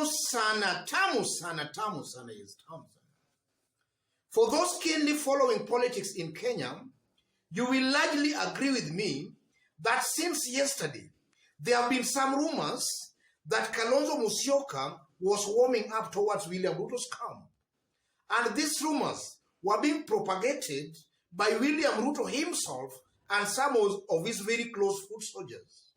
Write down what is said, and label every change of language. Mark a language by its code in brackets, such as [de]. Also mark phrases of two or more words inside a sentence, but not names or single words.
[en] sana, tamu sana, tamu sana is tamu sana. For those keenly following politics in Kenya, you will largely agree with me that since yesterday, there have been some rumors that Kalonzo Musyoka was warming up towards William Ruto's camp. And these rumors were being propagated by William Ruto himself and some of his very close foot soldiers.